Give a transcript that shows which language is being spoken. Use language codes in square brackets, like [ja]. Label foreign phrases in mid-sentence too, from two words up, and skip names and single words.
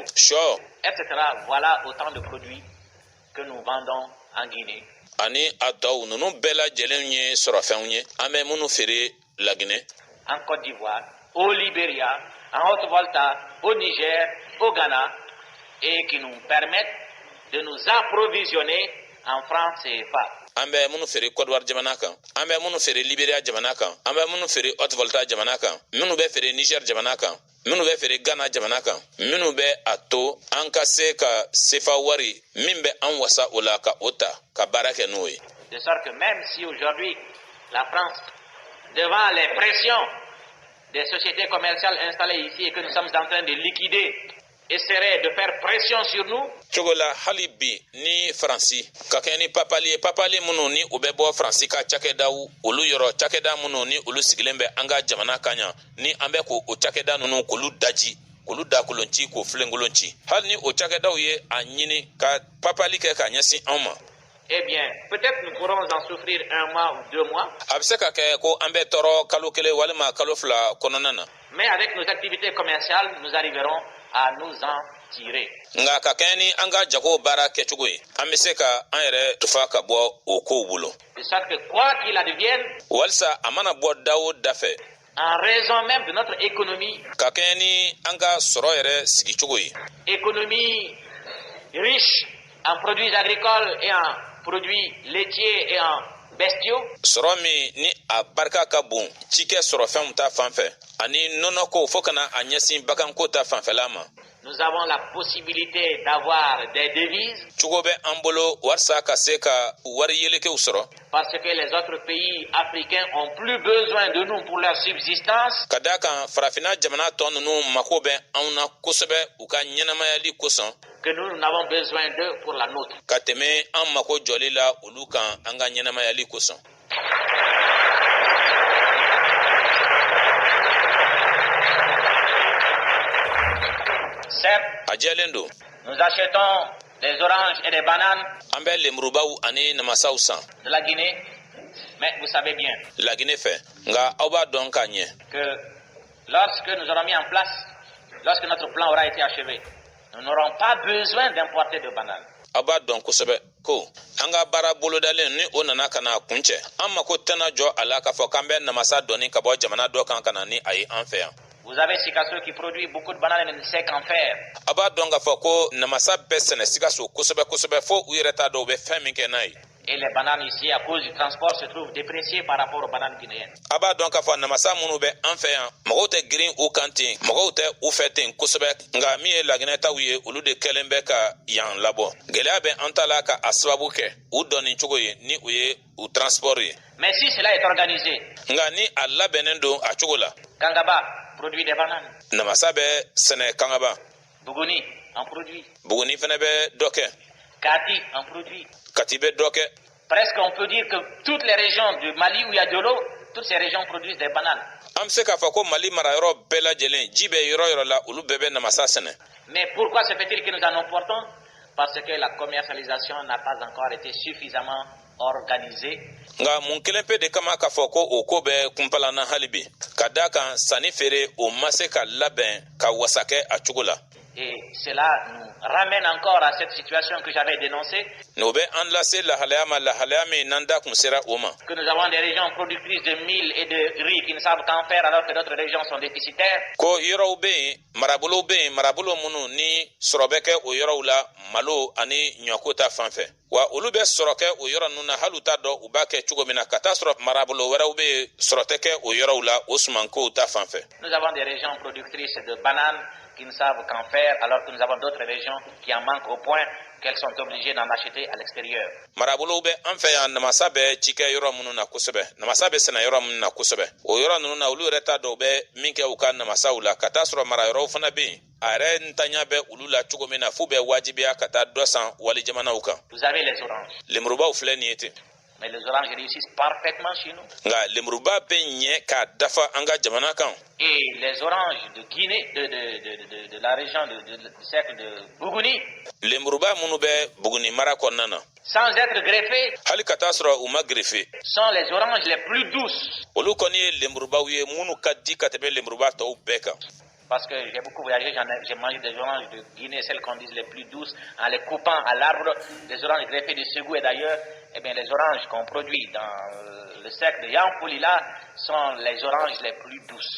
[fr] sɔ etc. Voilà autant de produits que nous vendons en Guinée. [bm] ani a tɔw ninnu bɛɛ lajɛlen ye sɔrɔfɛnw ye. An bɛ minnu feere Laginɛ, [fr] En Côte d'Ivoire, au Libéria, en Haute-Volta, au Niger, au Ghana, et qui nous permettent de nous approvisionner en francs CFA. [bm] an bɛ minnu feere Côte d'Ivoire jamana kan, an bɛ minnu feere Libéria jamana kan, an bɛ minnu feere Haute-Volta jamana kan, minnu bɛ feere Niger jamana kan, minnu bɛ feere Ghana jamana kan, minnu bɛ a to an ka se ka sefa wari min bɛ an wasa o la ka o ta ka baara kɛ n'o ye. [fr] De sorte que même si aujourd'hui la France, devant les pressions des sociétés commerciales installées ici et que nous sommes en train de liquider, essaierait de faire pression sur nous, [bm] Cogo la hali bi ni Faransi ka kɛ ni papali minnu ni u bɛ bɔ Faransi ka cakɛdaw olu yɔrɔ cakɛda minnu ni olu sigilen bɛ an ka jamana kan yan ni an bɛ k'o cakɛda ninnu k'olu daji k'olu dakolonci k'o filenkolonci hali ni o cakɛdaw ye a ɲini ka papali kɛ ka ɲɛsin anw ma. [fr] eh bien, peut-être nous pourrons en souffrir 1 mois ou 2 mois, [bm] A bɛ se ka kɛ ko an bɛ tɔɔrɔ kalo 1 walima kalo 2 kɔnɔna na. [fr] mais avec nos activités commerciales, nous arriverons à nous en tirer. [bm] Nka ka kɛ ni an ka jago baara kɛcogo ye an bɛ se ka an yɛrɛ tufa ka bɔ o kow bolo. [fr] De sorte que quoi qu'il advienne, [bm] Walisa a mana bɔ da o da fɛ [fr] en raison même de notre économie, [bm] ka kɛ ni an ka sɔrɔ yɛrɛ sigicogo ye. [fr] économie riche en produits agricoles et en produits laitiers et en bestiaux, [bm] Sɔrɔ min ni a barika ka bon cikɛ sɔrɔfɛnw ta fanfɛ ani nɔnɔko fo kana a ɲɛsin baganko ta fanfɛla ma. [fr] nous avons la possibilité d'avoir des devises [bm] Cogo bɛ an bolo walisa ka se ka wari yelekew sɔrɔ. [fr] parce que les autres pays africains ont plus besoin de nous pour leur subsistance [bm] Ka d'a kan farafina jamana tɔ ninnu mako bɛ anw na kosɛbɛ u ka ɲɛnamayali kosɔn [fr] que nous n'avons besoin d'eux pour la nôtre. [bm] ka tɛmɛ an mako jɔli la olu kan an ka ɲɛnamayali kosɔn. [fr] Certes, [bm] A jɛlen don [fr] nous achetons des oranges et des bananes [bm] an bɛ lemurubaw ani namasaw san [fr] de la Guinée, mais vous savez bien [bm] Laginɛ fɛ nka aw b'a dɔn k'a ɲɛ [fr] que lorsque nous aurons mis en place, lorsque notre plan aura été achevé, nous n'aurons pas besoin d'importer de bananes. [bm] Aba don kosɛbɛ ko an ka baara bolodalen ni o nana ka na kuncɛ an mako tɛna jɔ a la k'a fɔ k'an bɛ namasa dɔɔni ka bɔ jamana dɔ kan ka na ni a ye an fɛ yan. [fr] Vous avez Sikasso qui produit beaucoup de bananes et ne sait qu'en faire. [bm] A b'a dɔn k'a fɔ ko namasa bɛ sɛnɛ Sikaso kosɛbɛ fo u yɛrɛ t'a dɔn u bɛ fɛn min kɛ n'a ye. [fr] Et les bananes ici, à cause du transport, se trouvent dépréciées par rapport aux bananes guinéennes. [bm] A b'a dɔn k'a fɔ namasa minnu bɛ an fɛ yan mɔgɔw tɛ girin u kan ten mɔgɔw tɛ u fɛ ten kosɛbɛ nka min ye laginɛtaw ye olu de kɛlen bɛ ka yan labɔ gɛlɛya bɛ an ta la ka a sababu kɛ u dɔnni cogo ye ni u ye u transport ye. [fr] Mais si cela est organisé, [bm] nka ni a labɛnnen don a cogo la. [fr] Kangaba produit des bananes. [bm] Namasa bɛ sɛnɛ Kangaba. [fr] Buguni en produit. [bm] Buguni fɛnɛ bɛ dɔ kɛ. [fr] Kati en produit. [bm] Kati bɛ dɔ kɛ. [fr] Presque on peut dire que toutes les régions du Mali où il y a de l'eau, toutes ces régions produisent des bananes. [bm] An bɛ se k'a fɔ ko Mali marayɔrɔ bɛɛ lajɛlen ji bɛ yɔrɔ yɔrɔ la olu bɛɛ bɛ namasa sɛnɛ. [fr] Mais pourquoi se fait-il que nous en importons? Parce que la commercialisation n'a pas encore été suffisamment organisée. [bm] Nka mun kelen pe de kama k'a fɔ ko o ko bɛ kunpalanna hali bi ka d'a kan sanni feere o ma se ka labɛn ka wasa kɛ a cogo la. [fr] Et cela nous ramène encore à cette situation que j'avais dénoncée. [bm] N'o bɛ an lase lahalaya ma lahalaya min n'an da kun sera o ma. [fr] Que nous avons des régions productrices de mil et de riz qui ne savent qu'en faire alors que d'autres régions sont déficitaires. [bm] Ko yɔrɔw bɛ yen marabolow bɛ yen marabolo minnu ni sɔrɔ bɛ kɛ o yɔrɔw la malo ani ɲɔko ta fan fɛ. Wa olu bɛ sɔrɔ kɛ o yɔrɔ ninnu na hali u t'a dɔn u b'a kɛ cogo min na ka taa sɔrɔ marabolo wɛrɛw bɛ yen sɔrɔ tɛ kɛ o yɔrɔw la o sumankow ta fan fɛ. [fr] Nous avons des régions productrices de bananes qui ne savent qu'en faire alors que nous avons d'autres régions qui en manquent au point qu'elles sont obligées d'en acheter à l'extérieur. [bm] Marabolow bɛ an fɛ yan namasa bɛ ci kɛ yɔrɔ minnu na kosɛbɛ namasa bɛ sɛnɛ yɔrɔ minnu na kosɛbɛ o yɔrɔ ninnu na olu yɛrɛ t'a dɔn u bɛ min kɛ u ka namasaw la ka taa sɔrɔ marayɔrɔw fana bɛ yen a yɛrɛ ntanya bɛ olu la cogo min na f'u bɛ wajibiya ka taa dɔ san wali jamanaw kan. [fr] Vous avez les oranges. [bm] Lemurubaw filɛ nin ye ten. [fr] Mais les oranges réussissent parfaitement chez nous. [bm] Nka lemuruba bɛ ɲɛ k'a dafa an ka jamana kan. [fr] Et les oranges de Guinée, de la région du cercle de Bougouni, [bm] lemuruba minnu bɛ Buguni mara kɔnɔna na. [fr] sans être greffés, [bm] hali ka taa sɔrɔ u ma greffe. [fr] sont les oranges les plus douces. [bm] Olu kɔni ye lemurubaw ye minnu ka di ka tɛmɛ lemuruba tɔw bɛɛ kan. [fr] Parce que j'ai beaucoup voyagé, j'ai mangé des oranges de Guinée, celles qu'on dit les plus douces, en les coupant à l'arbre, des oranges greffées de Ségou et d'ailleurs, eh bien les oranges qu'on produit dans le cercle de Yampoulila sont les oranges les plus douces.